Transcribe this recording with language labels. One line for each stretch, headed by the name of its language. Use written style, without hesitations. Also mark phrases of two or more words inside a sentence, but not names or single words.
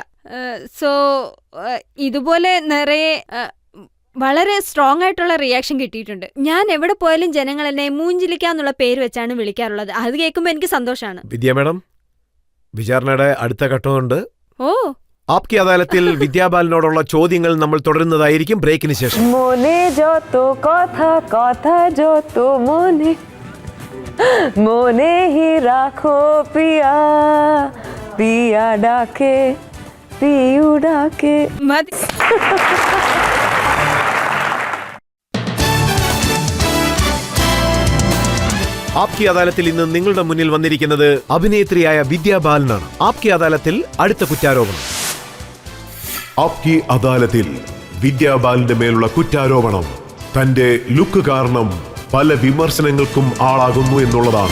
Malayalam: സോ ഇതുപോലെ നിറയെ വളരെ സ്ട്രോങ് ആയിട്ടുള്ള റിയാക്ഷൻ കിട്ടിയിട്ടുണ്ട്. ഞാൻ എവിടെ പോയാലും ജനങ്ങൾ എന്നെ മൂഞ്ചിലിക്കാന്നുള്ള പേര് വെച്ചാണ് വിളിക്കാറുള്ളത്. അത് കേൾക്കുമ്പോൾ എനിക്ക് സന്തോഷമാണ്. വിദ്യ മാഡം, വിചാരണയുടെ അടുത്ത ഘട്ടമുണ്ട്. ഓ, ആപ്കി അദാലത്തിൽ വിദ്യാബാലനോടുള്ള ചോദ്യങ്ങൾ നമ്മൾ തുടരുന്നതായിരിക്കും ബ്രേക്കിന് ശേഷം.
Bangla: മോനെ ജോतो কথা কথা যত মনে মনে হি রাখো পিয়া পিয়া ডাকে পিউ ডাকে.
Malayalam: മതി. ആപ്കി അദാലത്തിൽ ഇന്ന് നിങ്ങളുടെ മുന്നിൽ വന്നിരിക്കുന്നത് അഭിനേത്രിയായ വിദ്യാബാലനാണ്. ആപ്കി അദാലത്തിൽ അടുത്ത കുറ്റാരോപണം. ആപ്കി അദാലത്തിൽ വിദ്യാബാലന്റെ മേലുള്ള കുറ്റാരോപണം തന്റെ ലുക്ക് കാരണം പല വിമർശനങ്ങൾക്കും ആളാകുന്നു എന്നുള്ളതാണ്.